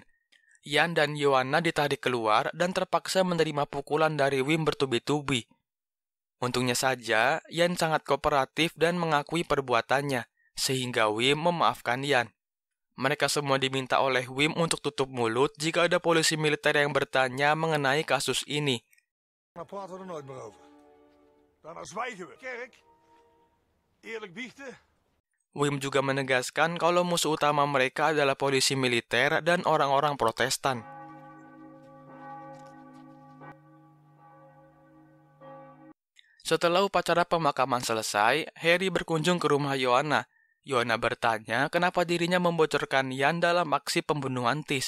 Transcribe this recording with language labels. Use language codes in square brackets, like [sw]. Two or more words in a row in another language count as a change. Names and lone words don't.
[id] Yan dan Joanna ditarik keluar dan terpaksa menerima pukulan dari Wim bertubi-tubi. Untungnya saja, Yan sangat kooperatif dan mengakui perbuatannya, sehingga Wim memaafkan Yan. Mereka semua diminta oleh Wim untuk tutup mulut jika ada polisi militer yang bertanya mengenai kasus ini. [nl] Maar praten er nooit meer over. Daarna zwijgen we. Kerk, eerlijk biechten. [id] Wim juga menegaskan kalau musuh utama mereka adalah polisi militer dan orang-orang Protestan. Setelah upacara pemakaman selesai, Harry berkunjung ke rumah Joanna. Joanna bertanya kenapa dirinya membocorkan Yan dalam aksi pembunuhan Tis.